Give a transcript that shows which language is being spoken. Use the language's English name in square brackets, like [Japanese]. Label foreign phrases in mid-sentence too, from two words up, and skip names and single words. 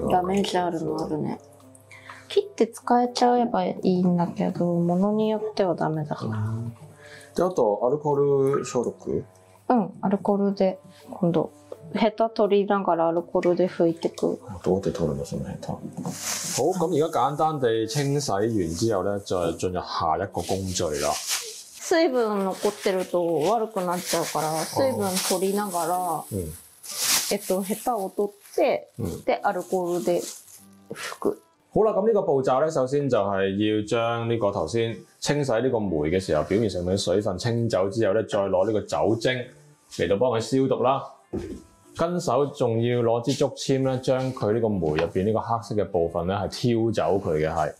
[Japanese] ね、ダメージあるのあるね。切って使えちゃえばいいんだけど、物によってはダメだから。で、あとアルコール消毒？うん、アルコールで今度ヘタ取りながらアルコールで拭いてく。どうやって取るのそのヘタ？ [Cantonese] 好，咁而家簡單地清洗完之後咧，再進入下一個工序啦。 [Japanese] 水分残ってると悪くなっちゃうから、水分取りながら、ヘタを取って、でアルコールで拭く。 [Cantonese] 好啦，咁呢個步驟咧，首先就係要將呢個頭先清洗呢個梅嘅時候，表面上面嘅水分清走之後咧，再攞呢個酒精嚟到幫佢消毒啦。跟手仲要攞支竹籤咧，將佢呢個梅入邊呢個黑色嘅部分咧係挑走佢嘅係。